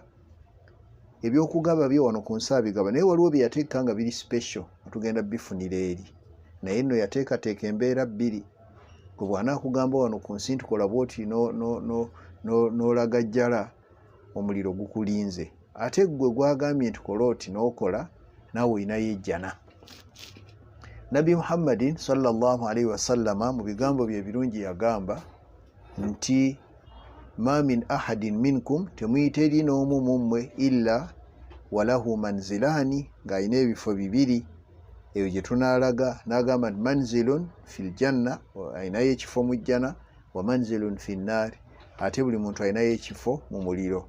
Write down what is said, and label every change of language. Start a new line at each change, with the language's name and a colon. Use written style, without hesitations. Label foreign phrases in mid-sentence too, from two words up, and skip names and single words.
Ganda: Ebyokugaba byo wano ku nsi abigaba naye waliwo bye yateeka nga biri special tugenda bifunira eri naye nno yateekateeka embeera bbiri gwe bw'anaakugamba wano ku nsi ntukola bwoti n'olagajjala omuliro gukulinze ate gwe gwagambye nti kola oti n'okola naawe olinayo ejjana. Nabi Muhammadin
Arabic: صلى الله عليه وسلم
Ganda: mu bigambo bye ebirungi yagamba nti
Arabic: ما من أحد منكم
Ganda: temuyita eri n'omu mu mmwe
Arabic: إلا وله منزلان
Ganda: ng'alina ebifo bibiri. Eyo gye tunaalaga n'agamba nti
Arabic: منزل في الجنة
Ganda: alinayo ekifo mu jjana
Arabic: ومنزل في النار
Ganda: ate buli muntu alinayo ekifo mu muliro.